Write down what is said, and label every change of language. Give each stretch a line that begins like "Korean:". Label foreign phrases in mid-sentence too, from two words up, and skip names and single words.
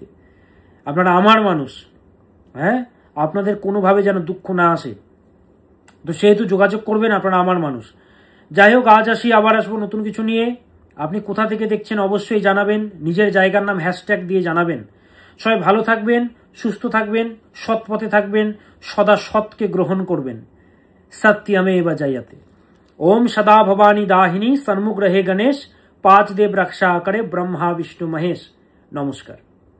Bangla: আপনারা আমার মানুষ, হ্যাঁ, আপনাদের কোনোভাবে যেন দুঃখ না আসে, তো সেহেতু যোগাযোগ করবেন, আপনারা আমার মানুষ। যাই হোক, আজ আসি, আবার আসবো নতুন কিছু নিয়ে। আপনি কোথা থেকে দেখছেন অবশ্যই জানাবেন, নিজের জায়গার নাম হ্যাশট্যাগ দিয়ে জানাবেন। সবাই ভালো থাকবেন, সুস্থ থাকবেন, সৎ পথে থাকবেন, সদা সৎকে গ্রহণ করবেন।
Sanskrit: সত্যমেব জয়তে।
Hindi: ओम सदा भवानी दाहिनी, सन्मुख रहे गणेश, 5 देव रक्षा करे ब्रह्मा विष्णु महेश। नमस्कार।